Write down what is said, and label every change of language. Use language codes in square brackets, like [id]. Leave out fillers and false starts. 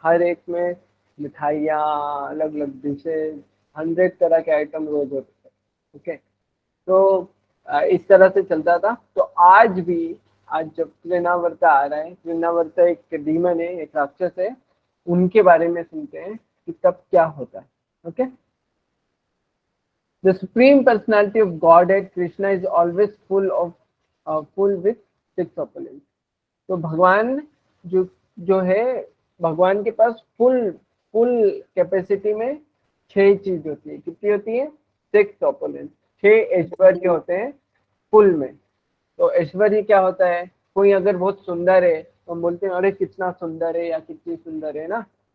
[hi] हर एक में मिठाइयाँ, अलग अलग डिशेज, 100 तरह के आइटम रोज होते थे। ओके। तो इस तरह से चलता था। तो आज भी, आज जब त्रिनावर्ता आ रहा है, त्रिनावर्ता एक डीमन है, एक राक्षस है, उनके बारे में सुनते हैं कि तब क्या होता है। Okay. [en] The supreme personality of Godhead Krishna is always full with 6 opulence. [hi] तो भगवान जो जो है, भगवान के पास फुल फुल कैपेसिटी में 6 चीज होती है। कितनी होती है? 6 ऑपुलेंस, 6 ऐश्वर्य होते हैं फुल में। तो ऐश्वर्य क्या होता है? कोई अगर बहुत सुंदर है तो हम बोलते हैं अरे कितना सुंदर है या कितनी सुंदर है ना।